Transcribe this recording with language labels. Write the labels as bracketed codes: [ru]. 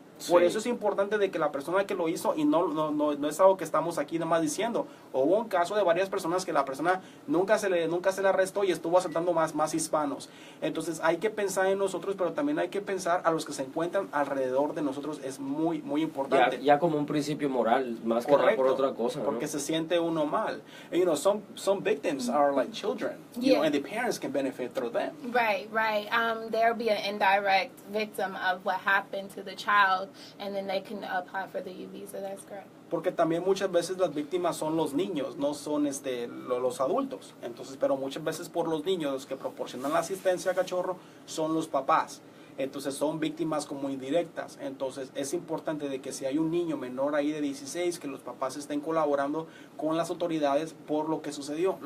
[es] Por eso es importante de que la persona que lo hizo, y no es algo que estamos aquí nada más diciendo, hubo un caso de varias personas que la persona nunca se le arrestó y estuvo asaltando más hispanos. Entonces hay que pensar en nosotros, pero también hay que pensar a los que se encuentran alrededor de nosotros, es muy, muy importante. Ya como un principio moral, más que nada por otra cosa, ¿no? Porque se siente uno mal. [en] And, some victims are like children, and the parents can benefit through them. Right. There'll be an indirect victim of what happened to the child, and then they can apply for the U visa. That's correct. [es] Porque también muchas veces las víctimas son los niños, no son los adultos. Entonces, pero muchas veces por los niños los que proporcionan la asistencia, cachorro, son los papás. Entonces son víctimas como indirectas. Entonces es importante de que si hay un niño menor ahí de 16, que los papás estén colaborando con las autoridades por lo que sucedió.